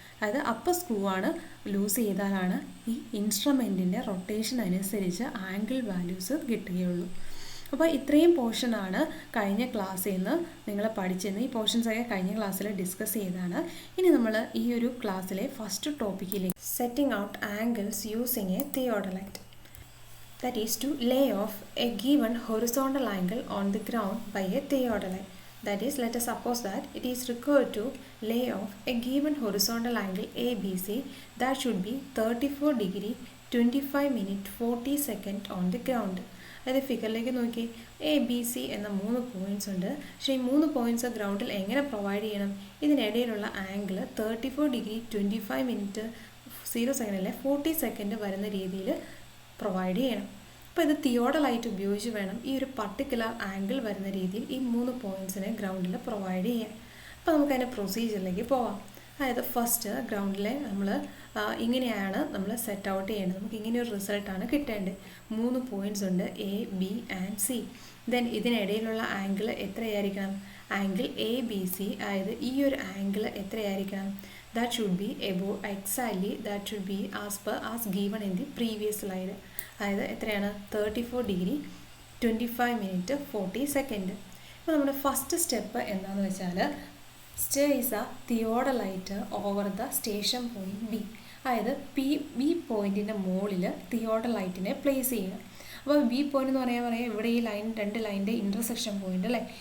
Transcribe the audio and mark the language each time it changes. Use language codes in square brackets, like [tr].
[ml] അതായത് upper screw ആണ് loose ചെയ്താലാണ് ഈ ഇൻസ്ട്രുമെൻറ്റിൻ്റെ റൊട്ടേഷൻ അനുസരിച്ച് ആംഗിൾ വാല്യൂസ് കിട്ടുകയുള്ളൂ. അപ്പോൾ ഇത്രയും പോർഷനാണ് കഴിഞ്ഞ ക്ലാസ്സിൽ നിന്ന് നിങ്ങൾ പഠിച്ചത്. ഈ പോർഷൻസൊക്കെ കഴിഞ്ഞ ക്ലാസ്സിൽ ഡിസ്കസ് ചെയ്തതാണ്. ഇനി നമ്മൾ ഈ ഒരു ക്ലാസ്സിലെ first ടോപ്പിക്കിലേക്ക് [en] Setting out angles using a theodolite. That is to lay off a given horizontal angle on the ground by a theodolite. That is, let us suppose that it is required to lay off a given horizontal angle ABC that should be 34 degree 25 minute 40 second on the ground. [ml] അതായത് ഫിഗറിലേക്ക് നോക്കി ABC എന്ന 3 points ഉണ്ട്. പക്ഷേ ഈ 3 points ഗ്രൗണ്ടിൽ എങ്ങനെ provide ചെയ്യണം? ഇതിനിടയിലുള്ള angle 34 degree 25 minute 0 സെക്കൻഡിലെ 40 second വരുന്ന രീതിയിൽ പ്രൊവൈഡ് ചെയ്യണം. അപ്പോൾ ഇത് തിയോഡലൈറ്റ് ഉപയോഗിച്ച് വേണം ഈ ഒരു പർട്ടിക്കുലർ ആംഗിൾ വരുന്ന രീതിയിൽ ഈ 3 പോയിൻറ്റ്സിനെ ഗ്രൗണ്ടിൽ പ്രൊവൈഡ് ചെയ്യാൻ. അപ്പോൾ നമുക്ക് അതിൻ്റെ പ്രൊസീജിയറിലേക്ക് പോവാം. അതായത് ഫസ്റ്റ് ഗ്രൗണ്ടിലെ നമ്മൾ ഇങ്ങനെയാണ് നമ്മൾ സെറ്റ് ഔട്ട് ചെയ്യേണ്ടത്. നമുക്ക് ഇങ്ങനെ ഒരു റിസൾട്ടാണ് കിട്ടേണ്ടത്. 3 പോയിൻറ്റ്സ് ഉണ്ട്, A B and C. Then ഇതിനിടയിലുള്ള angle എത്രയായിരിക്കണം? Angle ABC. അതായത് ഈ ഒരു angle എത്രയായിരിക്കണം? [en] That should be above exactly, that should be as given in the previous slide. [ml] അതായത് എത്രയാണ്? 34 ഡിഗ്രി 25 മിനിറ്റ് 40 സെക്കൻഡ്. ഇപ്പോൾ നമ്മുടെ ഫസ്റ്റ് സ്റ്റെപ്പ് എന്താണെന്ന് വെച്ചാൽ [en] Stays a theodolite over the station point B. [ml] അതായത് ബി പോയിൻറ്റിൻ്റെ മുകളിൽ തിയോഡലൈറ്റിനെ പ്ലേസ് ചെയ്യുക. അപ്പോൾ ബി പോയിൻ്റ് എന്ന് പറയാൻ ഇവിടെ ഈ ലൈൻ 2 ലൈനിൻ്റെ ഇൻ്റർസെക്ഷൻ പോയിൻ്റ് അല്ലേ?